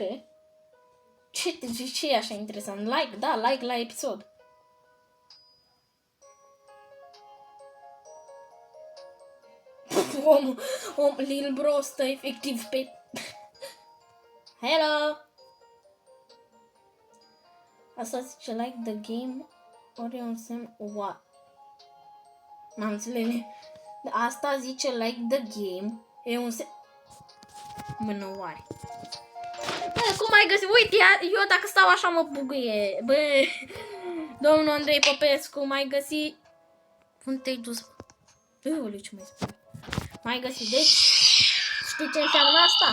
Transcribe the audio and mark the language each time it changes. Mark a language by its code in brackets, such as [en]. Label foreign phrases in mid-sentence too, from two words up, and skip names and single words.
[ro] Ce e așa interesant? Like, da, like la episod. Lil bro stă efectiv pe... Hello! Asta zice [en] like the game, [ro] ori un semn what? N-am înțeles. Asta zice [en] like the game, [ro] e un semn... Mânăoare. Bă, cum ai găsit? Uite, eu dacă stau așa mă buguie. Bă, domnul Andrei Popescu, m-ai găsit... Unde te-ai dus? Ăule, ce mai spune? M-ai găsit, deci... Știi ce înseamnă asta?